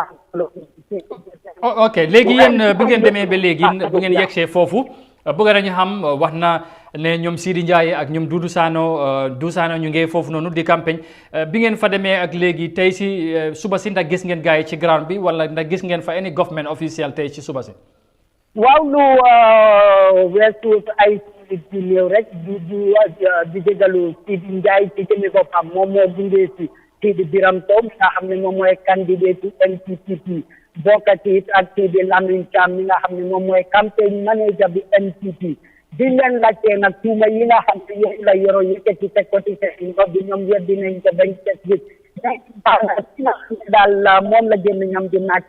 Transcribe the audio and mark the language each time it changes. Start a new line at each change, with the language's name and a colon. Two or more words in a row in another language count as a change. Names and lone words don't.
Wolof: ok léegi yéen bu ngeen demee ba léegi bu ngeen yegsee foofu bëgg nañu xam wax na ne ñoom Sidi Ndiaye ak ñoom Dudu Sano ñu ngi foofu noonu di campagne bi ngeen fa demee ak léegi tey si suba si ndax gis ngeen gars yi ci ground bi wala ndax gis ngeen fa
English: any government official
Wolof: tey ci suba si. waaw lu weesu ay ci néew rek di jégalu Sidi Ndiaye ci jëmi boppam moom moo gunge si kii di Biram Sow mi nga xam ne moom mooy candidat NPP bokkati it ak kii di Lamine Thiam mi nga xam ne moom mooy
English: campagne manager
Wolof: bi NPP di leen laajtee nag tuuma yi nga xam ne yooyu la Yero yëkkati teg ko ci seen bopp bi ñoom weddi nañ ko bañ teg gis daal moom la génn ñoom di naaj